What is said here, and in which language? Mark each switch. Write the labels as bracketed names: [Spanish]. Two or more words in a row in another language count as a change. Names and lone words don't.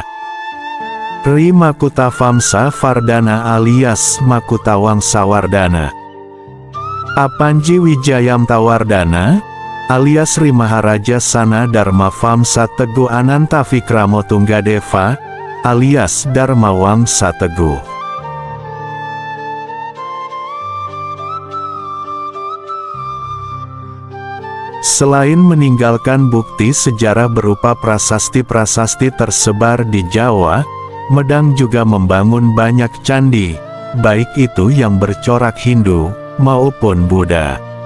[Indonesian] Ri Makuta Famsa Vardana alias Makuta Wangsawardana. Apanji Wijayam Tawardana, alias Sri Maharaja Sana Dharma Famsa Teguh Ananta Vikramo Tunggadeva, alias Dharma Wangsa Teguh. Selain meninggalkan bukti sejarah berupa prasasti-prasasti tersebar di Jawa, Medang juga membangun banyak candi, baik itu yang bercorak Hindu maupun Buddha.